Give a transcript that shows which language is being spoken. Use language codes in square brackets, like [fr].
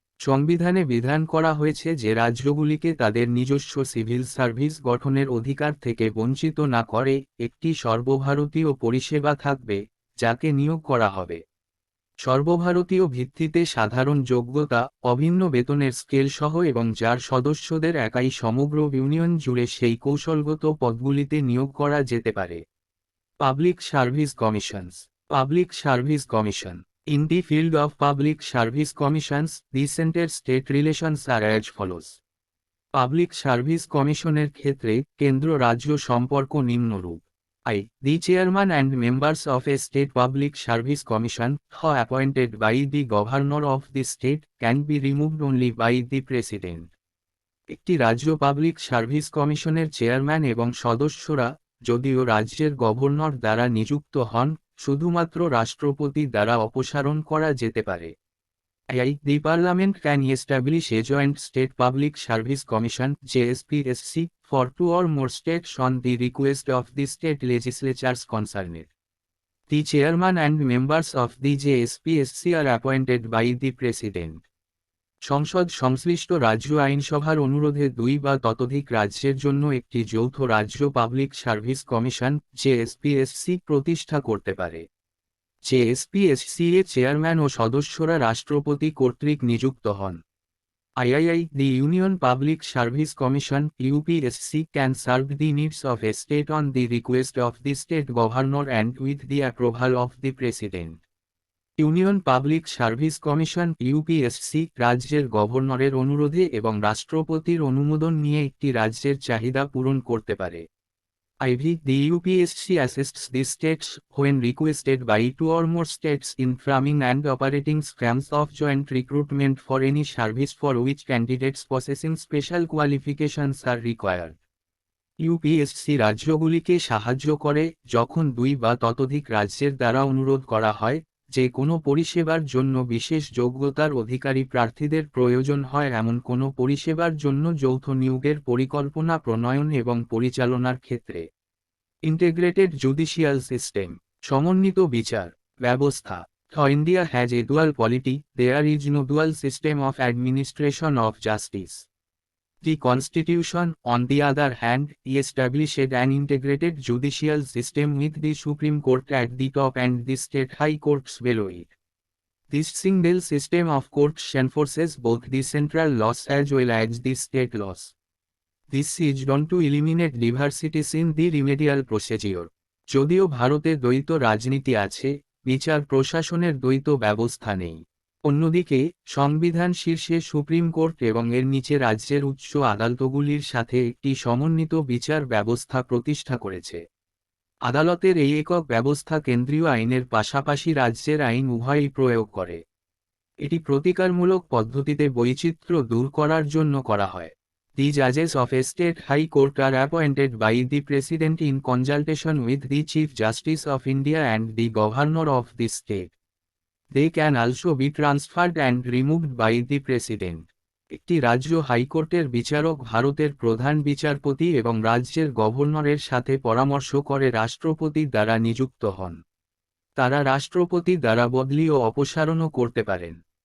[bn] সংবিধানে বিধান করা হয়েছে যে রাজ্যগুলিকে তাদের নিজস্ব সিভিল সার্ভিস গঠনের অধিকার থেকে বঞ্চিত না করে একটি সর্বভারতীয় পরিষেবা থাকবে, যাকে নিয়োগ করা হবে সর্বভারতীয় ভিত্তিতে সাধারণ যোগ্যতা, অভিন্ন বেতনের স্কেল সহ এবং যার সদস্যদের একাই সমগ্র ইউনিয়ন জুড়ে সেই কৌশলগত পদগুলিতে নিয়োগ করা যেতে পারে। Public service commissions. Public service commission. [en] In the field of public service commissions, the center-state relations are as follows. [bn] Public service কমিশনের ক্ষেত্রে কেন্দ্র রাজ্য সম্পর্ক নিম্নরূপ। [en] The chairman and members of a state public service commission, who appointed by the governor of the state, can be removed only by the president. [bn] একটি রাজ্য public service কমিশনের chairman এবং সদস্যরা, যদিও রাজ্যের গভর্নর দ্বারা নিযুক্ত হন, শুধুমাত্র রাষ্ট্রপতি দ্বারা অপসারণ করা যেতে পারে। [en] The Parliament can establish a joint state public service commission (JSPSC) for 2 or more states on the request of the state legislatures concerned. The chairman and members of the JSPSC are appointed by the president. [bn] সংসদ সংশ্লিষ্ট রাজ্য আইনসভার অনুরোধে 2 বা ততোধিক রাজ্যের জন্য একটি যৌথ রাজ্য পাবলিক সার্ভিস কমিশন (JSPSC) প্রতিষ্ঠা করতে পারে। JSPSC এর চেয়ারম্যান ও সদস্যরা রাষ্ট্রপতি কর্তৃক নিযুক্ত হন। [en] The Union Public Service Commission (UPSC) can serve the needs of a state on the request of the state governor and with the approval of the president. [bn] Union public service commission (UPSC) রাজ্যের গভর্নরের অনুরোধে এবং রাষ্ট্রপতির অনুমোদন নিয়ে একটি রাজ্যের চাহিদা পূরণ করতে পারে। [en] IV. The UPSC assists the states when requested by two or more states in framing and operating scams of joint recruitment for any service for which candidates possessing special qualifications are required. [bn] UPSC রাজ্যগুলিকে সাহায্য করে যখন দুই বা ততোধিক রাজ্যের দ্বারা অনুরোধ করা হয় যে কোনো পরিষেবার জন্য বিশেষ যোগ্যতার অধিকারী প্রার্থীদের প্রয়োজন হয় এমন কোনো পরিষেবার জন্য যৌথ নিয়োগের পরিকল্পনা প্রণয়ন এবং পরিচালনার ক্ষেত্রে। [en] integrated judicial system, [bn] সমন্বিত বিচার ব্যবস্থা। [en] India has a dual polity, there is no dual system of administration of justice. The Constitution, on the other hand, established an integrated judicial system with the Supreme Court at the top and the state high courts below it. This single system of courts enforces both the central laws as well as the state laws. This is done to eliminate diversities in the remedial procedure. [bn] যদিও ভারতে দ্বৈত রাজনীতি আছে, বিচার প্রশাসনের দ্বৈত ব্যবস্থা নেই। অন্যদিকে সংবিধান শীর্ষে সুপ্রিম কোর্ট এবং এর নিচে রাজ্যের উচ্চ আদালতগুলির সাথে একটি সমন্বিত বিচার ব্যবস্থা প্রতিষ্ঠা করেছে। আদালতের এই একক ব্যবস্থা কেন্দ্রীয় আইনের পাশাপাশি রাজ্যের আইন উভয়ই প্রয়োগ করে। এটি প্রতিকারমূলক পদ্ধতিতে বৈচিত্র্য দূর করার জন্য করা হয়। [en] The judges of a state high court are appointed by the president in consultation with the Chief Justice of India and the governor of the state. They can also be transferred and removed by the president. [bn] একটি রাজ্য হাইকোর্টের বিচারক ভারতের প্রধান বিচারপতি এবং রাজ্যের গভর্নরের সাথে পরামর্শ করে রাষ্ট্রপতি দ্বারা নিযুক্ত হন। তারা রাষ্ট্রপতি দ্বারা বদলি ও অপসারণও করতে পারেন।